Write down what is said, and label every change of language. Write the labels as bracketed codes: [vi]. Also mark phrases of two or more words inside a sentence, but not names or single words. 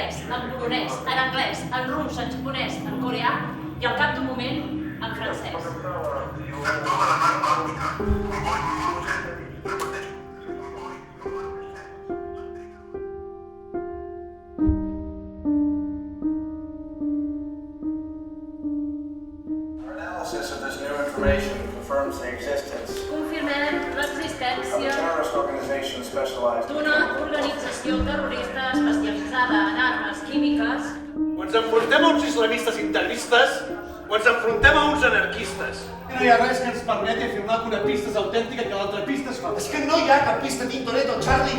[ca] en polonès, en anglès, en rus, en japonès, en coreà i al cap d'un moment en francès. [en] Of this new information confirms the existence [ca] Confirmem [en] of a [ca] l'existència [en] terrorist organization specialized [ca] d'una organització terrorista especialitzada en armes químiques. O ens enfrontem a uns islamistes integristes o ens enfrontem a uns anarquistes. No hi ha res que ens permeti afirmar que una pista és autèntica que l'altra pista és falsa. És que no hi ha cap pista Tintoretto, Charlie!